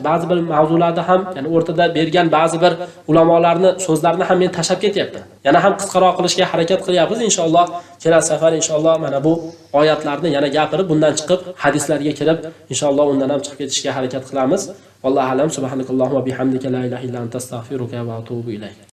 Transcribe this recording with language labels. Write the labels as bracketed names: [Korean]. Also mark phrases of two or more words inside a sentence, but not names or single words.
[Uzbek] Ba'zi bir mavzularda ham, ya'ni o'rtada bergan ba'zi bir ulamolarning so'zlarini ham men tashab ketyapman. Yana ham qisqaroq qilishga harakat qilyapmiz. Inshaalloh kelasi safar inshaalloh mana bu oyatlarni yana gapirib, bundan chiqib hadislarga kirib, inshaalloh undan ham chiqib ketishga harakat qilamiz. [Arabic] والله أعلم. سبحانك اللهم وبحمدك لا إله إلا أنت أستغفرك وأتوب إليك.